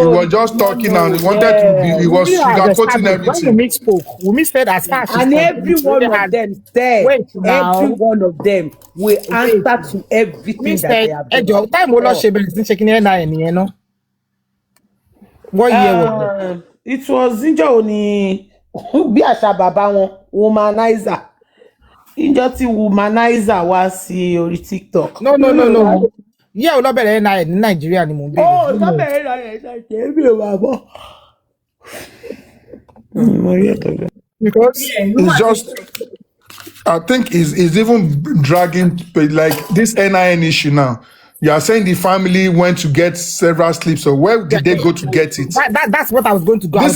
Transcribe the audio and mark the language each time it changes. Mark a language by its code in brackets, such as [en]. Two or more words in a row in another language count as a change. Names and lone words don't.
[en] he was just talking and he wanted to be. He was sugarcoating everything. When Wunmi spoke, Wunmi said as far as and every one of them said, every one of them will answer to everything that they have done. Time will not checking no. What year was it? It was Injoni [yo] bí àṣà bàbá wọn [en] womanizer. [yo] Injọ ti womanizer wá sí orí TikTok. [en] No. Yeah, [yo] o lọ bẹ̀rẹ̀ NIN ní Nàìjíríà ni mo ń bẹ̀rẹ̀. Oh, lọ bẹ̀rẹ̀ NIN mi ò wá bọ̀. [en] Because it's just, I think is even dragging like this NIN issue now. You are saying the family went to get several slips, so where did they go to get it? That's what I was going to go.